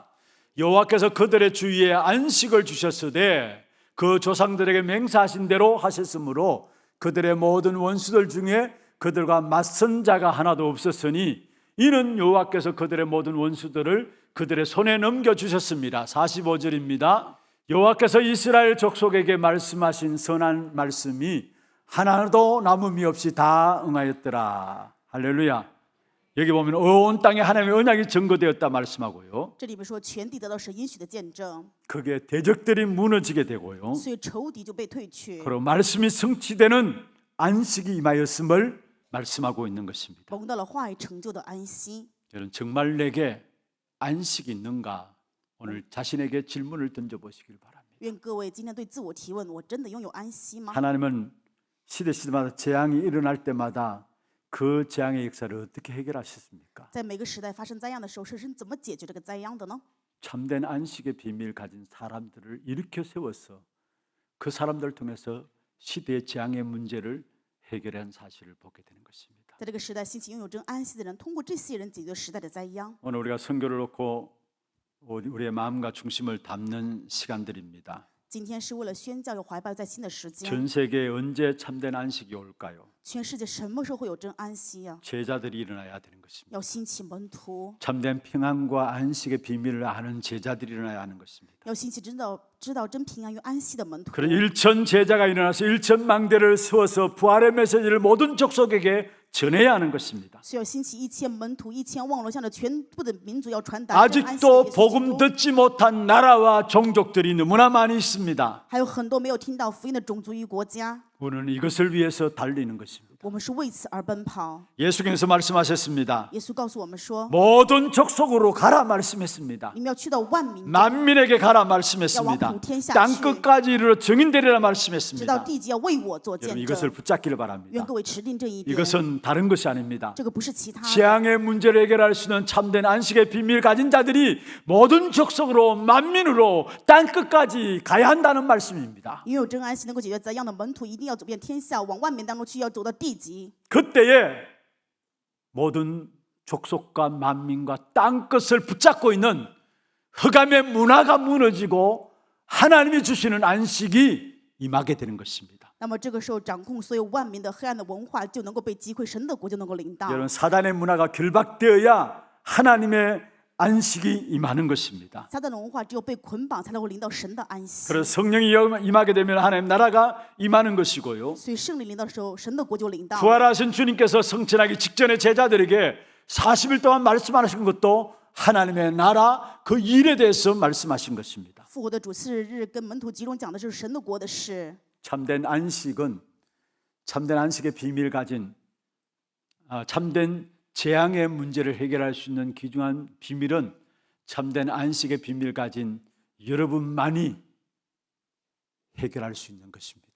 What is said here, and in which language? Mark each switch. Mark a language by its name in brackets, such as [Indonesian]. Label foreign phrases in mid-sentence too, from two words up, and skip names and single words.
[Korean] 여호와께서 그들의 주위에 안식을 주셨으되 그 조상들에게 맹세하신 대로 하셨으므로 그들의 모든 원수들 중에 그들과 맞선 자가 하나도 없었으니 이는 여호와께서 그들의 모든 원수들을 그들의 손에 넘겨주셨습니다. 45절입니다. 여호와께서 이스라엘 족속에게 말씀하신 선한 말씀이 하나도 남음이 없이 다 응하였더라. 할렐루야. 여기 보면 온 땅에 하나님의 언약이 증거되었다 말씀하고요. [Chinese] 这里面说全地得到神应许的见证， [Korean] 그게 대적들이 무너지게 되고요. [Chinese] 所以仇敌就被退去， [Korean] 그리고 말씀이 성취되는 안식이 임하였음을 말씀하고 있는 것입니다. [Chinese] 蒙到了话语成就的安息。 [Korean] 여러분 정말 내게 안식이 있는가? 오늘 자신에게 질문을 던져보시길 바랍니다. [Chinese] 愿各位今天对自我提问：我真的拥有安息吗？ [Korean] 하나님은 시대마다 재앙이 일어날 때마다 그 재앙의 역사를 어떻게 해결하셨습니까? [Chinese] 在每个时代发生灾殃的时候，神怎么解决这个灾殃的呢？ [Korean] 참된 안식의 비밀 가진 사람들을 일으켜 세워서 그 사람들을 통해서 시대의 재앙의 문제를 해결한 사실을 보게 되는 것입니다. [Chinese] 在这个时代兴起拥有真安息的人，通过这些人解决时代的灾殃。 [Korean] 오늘 우리가 선교를 놓고 우리의 마음과 중심을 담는 시간들입니다. [Chinese] 今天是为了宣教有怀抱在新的时间， [Korean] 전 세계에 언제 참된 안식이 올까요? [Chinese] 全世界什么时候会有真安息呀、 [Korean] 제자들이 일어나야 되는 것입니다. [Chinese] 要兴起门徒， [Korean] 참된 평안과 안식의 비밀을 아는 제자들이 일어나야 하는 것입니다. [Chinese] 要兴起知道真平安与安息的门徒。 [Korean] 그런 1천 제자가 일어나서 1천 망대를 세워서 부활의 메시지를 모든 족속에게 전해야 하는 것입니다. [Chinese] 需要兴起1000门徒，1000望楼向着全部的民族要传达真安息的 [Korean] 아직도 [Chinese] 耶稣基 [Korean] 복음 [Chinese] 督。 [Korean] 듣지 못한 나라와 종족들이 너무나 많이 있습니다. [Chinese] 还有很多没有听到福音的种族与国家， [Korean] 우리는 이것을 위해서 달리는 것입니다. [Chinese] 我们是为此而奔跑。 [Korean] 예수께서 말씀하셨습니다. [Chinese] 耶稣告诉我们说， [Korean] 모든 족속으로 가라 말씀했습니다. [Chinese] 你们要去到万民， [Korean] 만민에게 가라 말씀했습니다. 땅 끝까지 이르러 증인되리라 [Chinese] 直到 [Korean] 말씀했습니다. [Chinese] 地极要为我做 [Korean] 여러분 [Chinese] 见 [Korean] 이것을 [Chinese] 证。 [Korean] 붙잡기를 바랍니다. [Chinese] 愿各位持定这一点， [Korean] 이것은 다른 것이 아닙니다. [Chinese] 这个不是其他的。 [Korean] 재앙의 문제를 해결할 수 있는 참된 안식의 비밀 가진 자들이 모든 족속으로 만민으로 땅 끝까지 가야 한다는 말씀입니다. [Chinese] 拥有真安息能够解决灾殃的门徒，一定要走遍天下，往万民当中去，要走到地极。 [Korean] 그때에 모든 족속과 만민과 땅 끝을 붙잡고 있는 흑암의 문화가 무너지고 하나님이 주시는 안식이 임하게 되는 것입니다. [Chinese] 那么这个时候，掌控所有万民的黑暗的文化就能够被击溃，神的国就能够临到。 [Korean] 여러분 사단의 문화가 결박되어야 하나님의 안식이 임하는 것입니다. [Chinese] 撒旦的文化只有被捆绑，才能够临到神的安息。 [Korean] 그래서 성령이 임하게 되면 하나님 나라가 임하는 것이고요. [Chinese] 所以圣灵临到的时候，神的国就临到。 [Korean] 부활하신 주님께서 성천하기 직전에 제자들에게 40일 동안 말씀하신 것도 하나님의 나라 그 일에 대해서 말씀하신 것입니다. [Chinese] 复活的主4日跟门徒集中讲的是神的国的事。 [Korean] 참된 안식은 참된 안식의 비밀 가진 참된 재앙의 문제를 해결할 수 있는 귀중한 비밀은 참된 안식의 비밀 가진 여러분만이 해결할 수 있는 것입니다.